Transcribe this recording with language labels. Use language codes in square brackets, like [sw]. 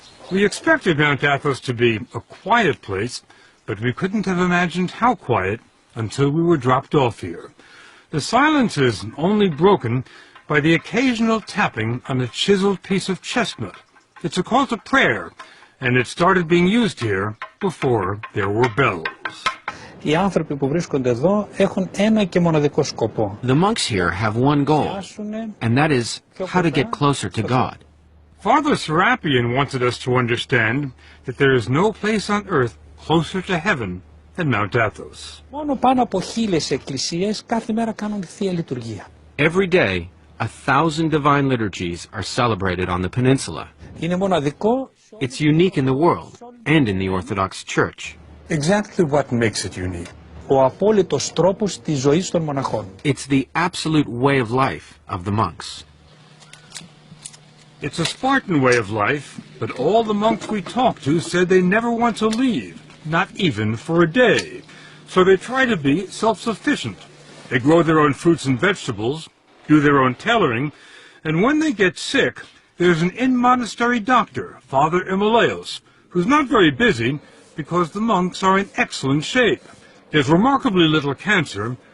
[en] We expected Mount Athos to be a quiet place, but we couldn't have imagined how quiet until we were dropped off here. The silence is only broken by the occasional tapping on a chiseled piece of chestnut. It's a call to prayer, and it started being used here before there were bells. [el] Οι άνθρωποι που βρίσκονται εδώ έχουν ένα και μοναδικό σκοπό. [en] The monks here have one goal, and that is how to get closer to God. Father Serapion wanted us to understand that there is no place on earth closer to heaven than Mount Athos. [el] Μόνο πάνω από 1000 εκκλησίες κάθε μέρα κάνουν θεία λειτουργία. [en] Every day, 1,000 divine liturgies are celebrated on the peninsula. [el] Είναι μοναδικό. [en] It's unique in the world and in the Orthodox Church. Exactly what makes it unique. [el] Ο απόλυτος τρόπος της ζωής των μοναχών. [en] It's the absolute way of life of the monks. It's a Spartan way of life, but all the monks we talked to said they never want to leave, not even for a day. So they try to be self-sufficient. They grow their own fruits and vegetables, do their own tailoring, and when they get sick, there's an in-monastery doctor, Father Emilios, who's not very busy because the monks are in excellent shape. There's remarkably little cancer,